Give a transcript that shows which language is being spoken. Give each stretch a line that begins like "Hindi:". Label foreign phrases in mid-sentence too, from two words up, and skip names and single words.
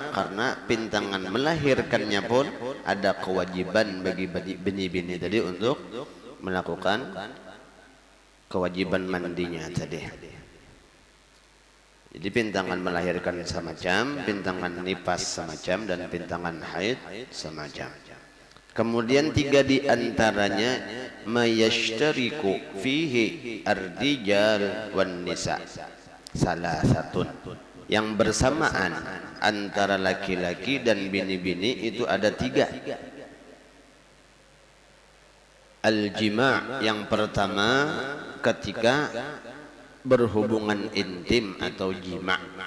Indonesian: Karena pintangan melahirkannya pun ada kewajiban bagi bini-bini tadi untuk melakukan kewajiban mandinya tadi. Jadi pintangan melahirkan semacam, pintangan nifas semacam, dan pintangan haid semacam. Kemudian 3 di antaranya
Arabic: ما يشترك فيه الرجال والنساء.
Indonesian: Salah satu yang bersamaan antara laki-laki dan bini-bini itu ada 3. Al-jima' yang pertama ketika berhubungan intim atau jima'.